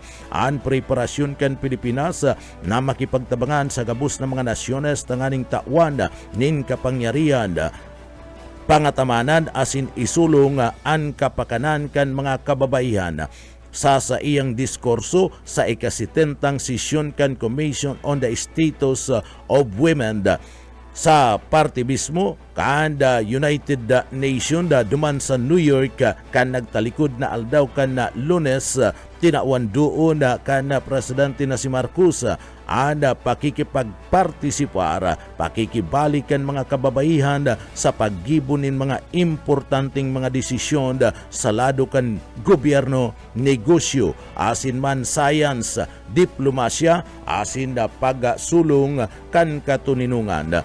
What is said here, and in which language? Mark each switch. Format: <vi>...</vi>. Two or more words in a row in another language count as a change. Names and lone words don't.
<bik>ang preparasyon kan Pilipinas na makipagtabangan sa gabos ng mga nasyones tanganing tawan nin kapangyarihan pangatamanan asin isulong ang kapakanan kan mga kababaihan. sa iyang diskurso sa ikasitentang sesyon kan Commission on the Status of Women sa party mismo kan United Nation duman sa New York kan nagtalikod na aldaw kan na Lunes tinawan doon kan presidente na si Marcos pakikipagpartisipar, pakikibalikan mga kababaihan sa paggibunin mga importanteng mga desisyon sa lado kan gobyerno, negosyo, asin man science, diplomasya, asin pagsulong kan katuninungan.</bik>